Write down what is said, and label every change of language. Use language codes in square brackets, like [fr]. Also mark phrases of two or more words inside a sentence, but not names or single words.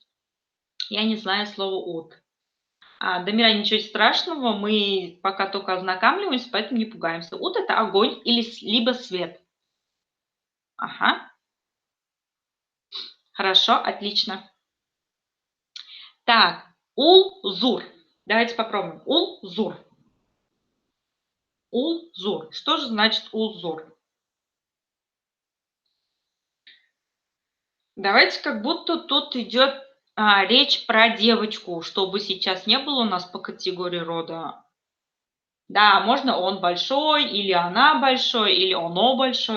[ru] Я не знаю слово «ут». Дамира, ничего страшного, мы пока только ознакомливаемся, поэтому не пугаемся. Ут– это огонь или либо свет. Ага, хорошо, отлично. Так, [tt] ул-зур. [ru] Давайте попробуем. [tt] Ул-зур. Ул-зур. [ru] Что же значит [tt] ул-зур? [ru] Давайте как будто тут идет речь про девочку, чтобы сейчас не было у нас по категории рода. Да, можно он большой, или она большой, или оно большое.